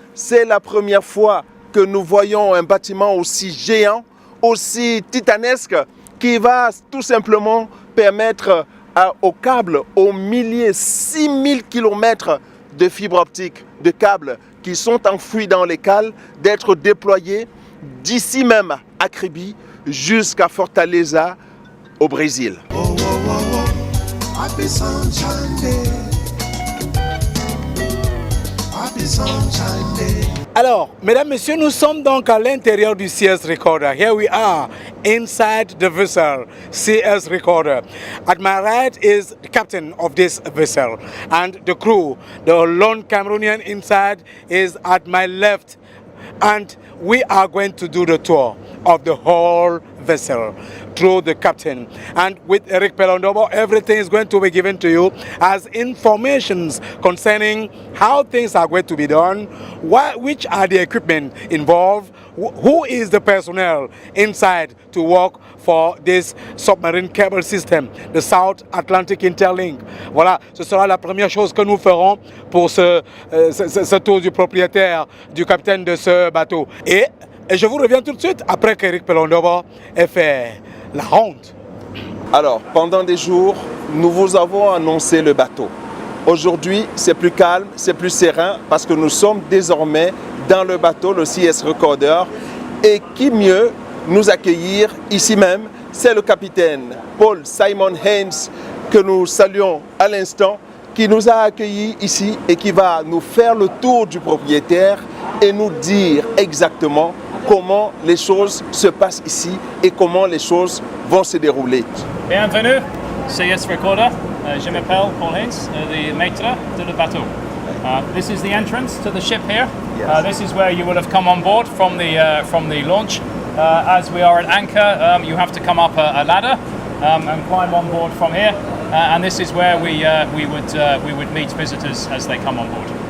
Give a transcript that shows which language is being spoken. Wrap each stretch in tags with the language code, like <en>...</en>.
<fr>C'est la première fois que nous voyons un bâtiment aussi géant, aussi titanesque, qui va tout simplement permettre au câble, aux milliers, 6000 kilomètres de fibres optiques, de câbles qui sont enfouis dans les cales, d'être déployés d'ici même à Kribi jusqu'à Fortaleza au Brésil.</fr> <en>Oh, oh, oh, oh. Happy Sunshine Day. Happy Sunshine Day.</en> <fr>Alors, mesdames, messieurs, nous sommes donc à l'intérieur du CS Recorder.</fr> <en>Here we are, inside the vessel, CS Recorder. At my right is the captain of this vessel, and the crew, the lone Cameroonian inside, is at my left. And we are going to do the tour of the whole vessel through the captain. And with Eric Pelondobo, everything is going to be given to you as informations concerning how things are going to be done, which are the equipment involved, who is the personnel inside to work for this submarine cable system, the South Atlantic Interlink.</en> <fr>Voilà, ce sera la première chose que nous ferons pour ce tour du propriétaire, du capitaine de ce bateau. Et je vous reviens tout de suite après qu'Eric Pelondobo ait fait la ronde. Alors, pendant des jours, nous vous avons annoncé le bateau. Aujourd'hui, c'est plus calme, c'est plus serein parce que nous sommes désormais dans le bateau, le CS Recorder. Et qui mieux nous accueillir ici même, c'est le capitaine Paul Simon Haynes que nous saluons à l'instant, qui nous a accueillis ici et qui va nous faire le tour du propriétaire et nous dire exactement comment les choses se passent ici et comment les choses vont se dérouler. Bienvenue, CS Recorder. Je m'appelle Paul Haynes, the maître de le bateau.</fr> <en>This is the entrance to the ship here. Yes. This is where you will have come on board from the launch. As we are at anchor, you have to come up a ladder and climb on board from here. And this is where we would meet visitors as they come on board.</en>